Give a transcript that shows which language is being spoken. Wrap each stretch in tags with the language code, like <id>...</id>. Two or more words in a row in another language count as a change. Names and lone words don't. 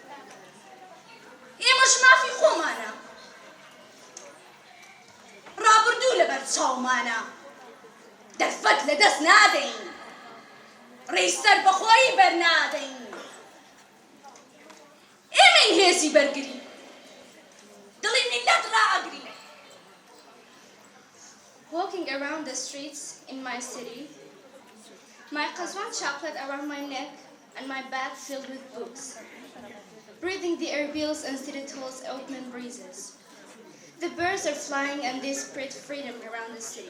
<ckb>ئێمەش مافی خۆمانە ڕابردوو لەبەر چاومانە دەرفەت لەدەست نادەین ڕێی سەربەخۆیی بەرنادەین ئێمەی هێزی بەرگری دڵی میلەت ڕائەگری.</ckb> <en>Walking around the streets in my city, my Qazwan chaplet around my neck and my bag filled with books, breathing the Erbils and city halls open breezes. The birds are flying and they spread freedom around the city.</en>